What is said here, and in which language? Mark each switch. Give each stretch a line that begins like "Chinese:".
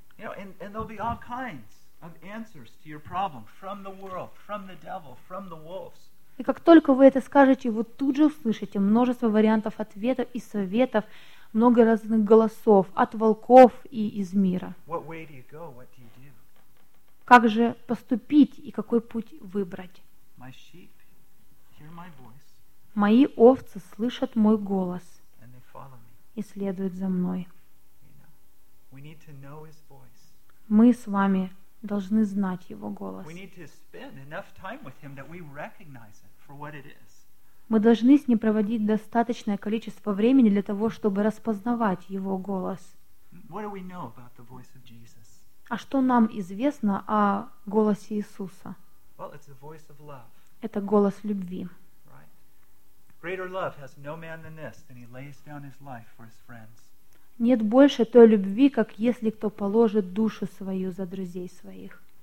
English: You know, and there'll be all kinds of answers to your problem from the world, from the devil, from the wolves.
Russian: И как только вы это скажете, вы тут же услышите множество вариантов ответов и советов, много разных голосов от волков и из мира.
English: What way do you go? What do you do?
Russian: Как же поступить и какой путь выбрать?
English: My sheep hear my voice.
Russian: Мои овцы слышат мой голос и следуют за мной.
English: We need to know His voice.
Russian: Мы с вами должны знать Его голос.
English: We need to spend enough time with Him that we recognize it for what it is.
Russian: Мы должны с Ним проводить достаточное количество времени для того, чтобы распознавать Его голос.
English: What do we know about the voice of Jesus?
Russian: А что нам известно о голосе Иисуса?
English: Well, it's the voice of love.
Russian: Это голос любви.
English: Right. Greater love has no man than this, than he lays down his life for his friends.
Russian: Нет больше той любви, как если кто положит душу свою за друзей своих.